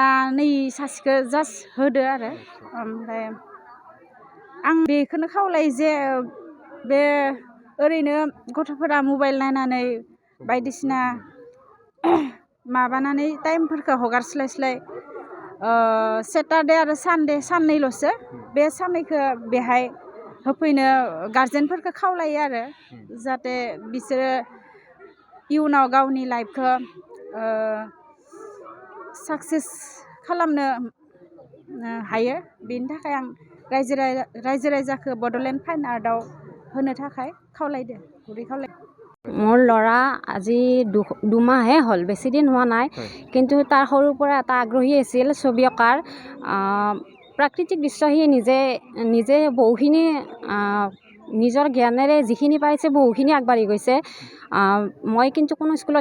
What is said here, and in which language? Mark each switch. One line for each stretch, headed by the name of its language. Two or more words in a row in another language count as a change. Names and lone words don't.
Bodo: नै सासेखौ जास्ट होदो आरो ओमफ्राय आं बेखौनो खावलायो जे बे ओरैनो गथ'फोरा मबाइल नायनानै बायदिसिना माबानानै टाइमफोरखौ हगारस्लायस्लाय सेटारडे आरो सानडे साननैल'सो बे साननैखौ बेहाय होफैनो गार्जेनफोरखौ खावलायो आरो जाहाथे बिसोरो इयुनाव गावनि लाइफखौ साक्सेस खालामनो हायो बेनि थाखाय आं रायजो राजाखौ बड'लेण्ड फाइन आर्टआव होनो थाखाय खावलायदो गुरै खावलाय
Assamese: মোৰ ল'ৰা আজি দুমাহে হ'ল বেছি দিন হোৱা নাই কিন্তু তাৰ সৰুৰ পৰা এটা আগ্ৰহী আছিল ছবি অঁকাৰ প্ৰাকৃতিক দৃশ্য সি নিজে বহুখিনি নিজৰ জ্ঞানেৰে যিখিনি পাৰিছে বহুখিনি আগবাঢ়ি গৈছে মই কিন্তু কোনো স্কুলত